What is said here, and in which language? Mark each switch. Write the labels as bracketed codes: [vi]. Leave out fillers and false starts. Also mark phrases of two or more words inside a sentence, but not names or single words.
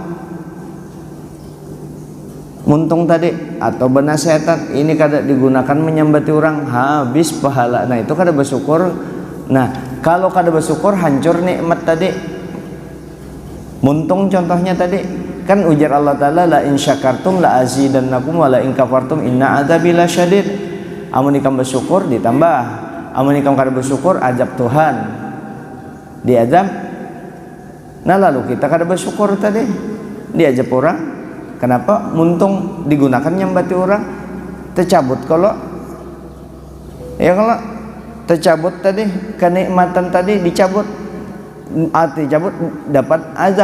[bjn] Muntung tadi atau benasehatan ini kada digunakan menyambati orang, habis pahala. Nah itu kada bersyukur. Nah kalau kada bersyukur, hancur nikmat tadi. Muntung contohnya tadi kan ujar Allah Ta'ala, [ar] لئن شكرتم لأزيدنكم ولئن كفرتم إن عذابي لشديد. [bjn] Amun ikam bersyukur ditambah, amun ikam kada bersyukur azab Tuhan diazab. Nah lalu kita kada bersyukur tadi, diazab orang. Kenapa? Muntung digunakan nyambati orang. Tercabut kalau tercabut tadi, kenikmatan tadi dicabut, dicabut dapat azab.